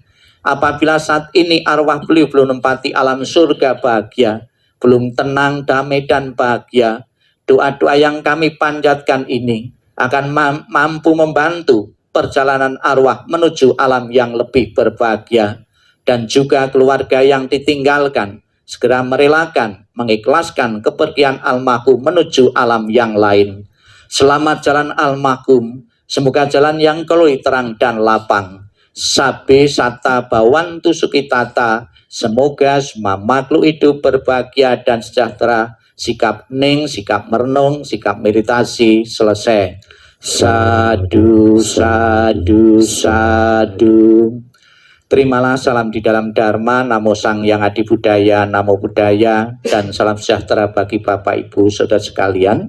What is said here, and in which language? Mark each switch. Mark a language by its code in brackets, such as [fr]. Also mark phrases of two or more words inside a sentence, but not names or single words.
[id] Apabila saat ini arwah beliau belum menempati alam surga bahagia, belum tenang, damai, dan bahagia, doa-doa yang kami panjatkan ini akan mampu membantu perjalanan arwah menuju alam yang lebih berbahagia. Dan juga keluarga yang ditinggalkan segera merelakan, mengikhlaskan kepergian almarhum menuju alam yang lain. Selamat jalan almarhum, semoga jalan yang keluar terang dan lapang. [pi] Sabe sata bawantu sukitata, [id] semoga semua makhluk hidup berbahagia dan sejahtera. Sikap hening, sikap merenung, sikap meditasi selesai. [pi] Sadu, sadu, sadu. [id] Terimalah salam di dalam Dharma, [pi] Namo Sang Yang Adi Buddhaya, Namo Buddhaya, [id] dan salam sejahtera bagi Bapak Ibu Saudara sekalian.